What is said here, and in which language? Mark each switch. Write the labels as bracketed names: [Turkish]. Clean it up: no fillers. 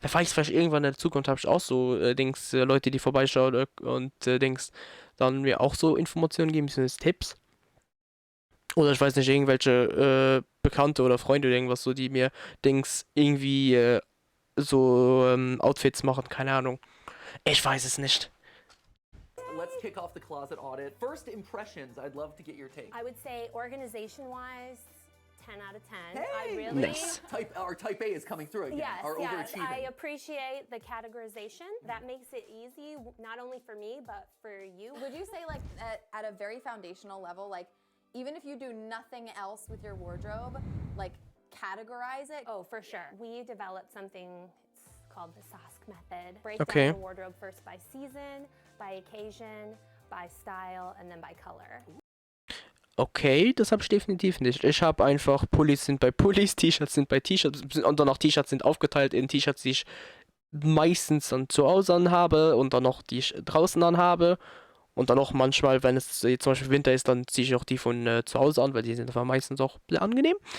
[German] Wer weiß, vielleicht irgendwann in der Zukunft habe ich auch so Leute, die vorbeischauen und dann mir auch so Informationen geben, Tipps. Oder ich weiß nicht, irgendwelche Bekannte oder Freunde oder irgendwas so, die mir irgendwie so Outfits machen, keine Ahnung. Ich weiß es nicht. [English] Let's kick off the closet audit. First impressions, I'd love to get your take. I would say organization-wise, 10 out of 10. Hey! I really Nice. Type A is coming through again. Yes, Our yes. overachieving. I appreciate the categorization. That makes it easy, not only for me, but for you. Would you say like at a very foundational level, like even if you do nothing else with your wardrobe, like categorize it? Oh, for sure. We developed something it's called the SOSC method. Break Okay. down the wardrobe first by season, by occasion, by style, and then by color. [German] Okay, das habe ich definitiv nicht. Ich habe einfach, Pullis sind bei Pullis, T-Shirts sind bei T-Shirts und dann noch T-Shirts sind aufgeteilt in T-Shirts, die ich meistens dann zu Hause anhabe und dann noch die ich draußen anhabe und dann auch manchmal, wenn es jetzt zum Beispiel Winter ist, dann ziehe ich auch die von zu Hause an, weil die sind einfach meistens auch sehr angenehm.